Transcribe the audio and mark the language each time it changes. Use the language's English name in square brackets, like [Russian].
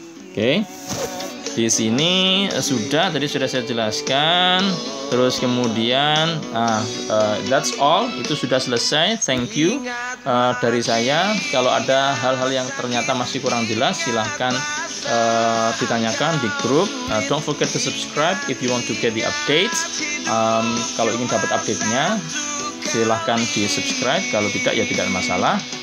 [Indonesian] Oke. Di sini sudah saya jelaskan. Terus kemudian that's all, itu sudah selesai. Thank you dari saya. Kalau ada hal-hal yang ternyata masih kurang jelas, silahkan ditanyakan di grup. [English] Don't forget to subscribe if you want to get the updates. [Indonesian] Kalau ingin dapat update-nya, silahkan di subscribe. Kalau tidak ya tidak masalah.